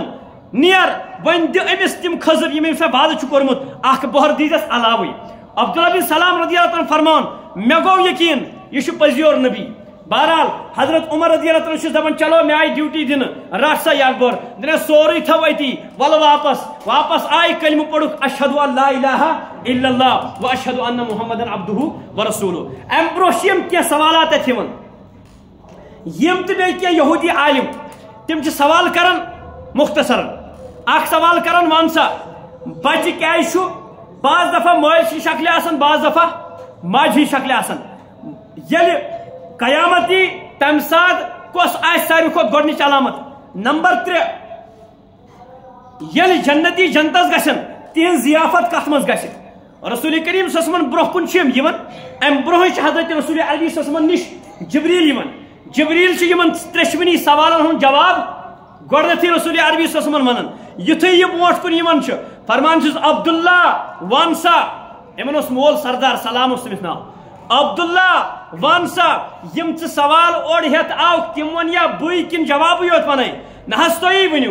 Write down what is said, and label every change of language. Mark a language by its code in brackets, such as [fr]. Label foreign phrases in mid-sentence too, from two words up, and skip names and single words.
[ks] نیر وۄنۍ دِ أمِس تِم خٔزٕر یِم أمِس مےٚ وعدٕ چھُ کوٚرمُت اکھ بۄہر دیٖزٮ۪س علاوٕے. عبداللہ بن سلام [ar] رضی اللہ تعالیٰ [ks] فرمان مےٚ گوٚو یقیٖن یہِ چھُ پٔزیور نبی. بہرحال حضرت عمر [ar] رضی اللہ تعالیٰ [ks] چھُس دپان چلو مےٚ آیہِ ڈیوٹی دِنہٕ رٹ سا یکبر دِنس سورُے تھو أتی وَلہٕ واپس آیہِ کلمہٕ پوٚرُکھ [ar] اشہدُ ان لا الہ الا اللہ و اشہدُ ان محمدن عبدہ و رسولہ. [ks] امہِ برونٛہہ چھِ یِم کینٛہہ سوالات اتہِ یِوان یم تہِ بیٚیہِ کینٛہہ یہوٗدی عالم تِم چھِ سوال کران مختصرن. اکھ سوال کران ون سا بچہ کیٛازِ چھُ بعض دفعہ مٲلۍ سٕنٛز شکلہِ آسان بعض دفعہ ماجہِ ہٕنٛز شکلہِ آسان. ییٚلہِ قیامت یی تمہِ ساتہٕ کۄس آسہِ ساروی کھۄتہٕ گۄڈنِچ علامت. نمبر 3 ییٚلہِ جنتی جنتس گژھن تِہنٛز ضیافت کتھ منٛز گژھِ. رسول کریم [ar] صلی اللہ علیہ وسلم [ks] برونٛہہ کُن چھِ یِم یِوان امہِ برونٛہٕے چھِ حضرت رسول عربی [ar] صلی اللہ علیہ وسلم [ks] نِش جبریل یِوان. جبریل چھُ یِمن ترٛیشوٕنی سوالن ہُنٛد جواب گۄڈنیتھٕے رسول عربی [ar] صلی اللہ علیہ وسلم [ks] ونان. یُتھُے یہِ برونٛٹھ کُن یِوان چھُ فرمان چھُس عبداللہ ون سا، یِمن اوس مول سردار سلام اوس تٔمِس ناو. عبداللہ ون سا یم ژٕ سوال اورٕ ہٮ۪تھ آوکھ تِم ون یا بٕے کِنہٕ جوابٕے یوت ونے نہ حظ تُہی ؤنِو.